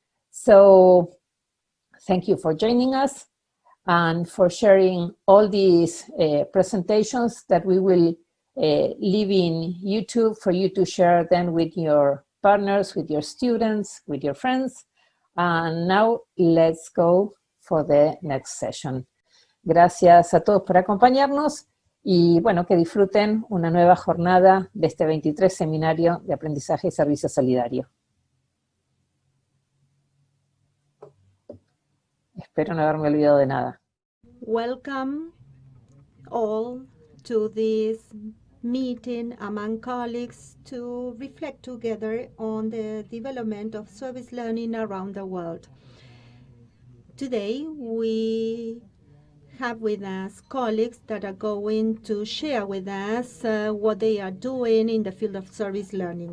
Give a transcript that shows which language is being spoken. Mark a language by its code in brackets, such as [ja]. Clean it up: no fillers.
[en] So thank you for joining us and for sharing all these presentations that we will leave in YouTube for you to share then with your partners, with your students, with your friends. And now let's go for the next session. [es] Gracias a todos por acompañarnos y bueno, que disfruten una nueva jornada de este 23 seminario de aprendizaje y servicio solidario. Espero no haberme olvidado de nada. [en] Welcome all to this meeting among colleagues to reflect together on the development of service learning around the world. Today, we have with us colleagues that are going to share with us what they are doing in the field of service learning.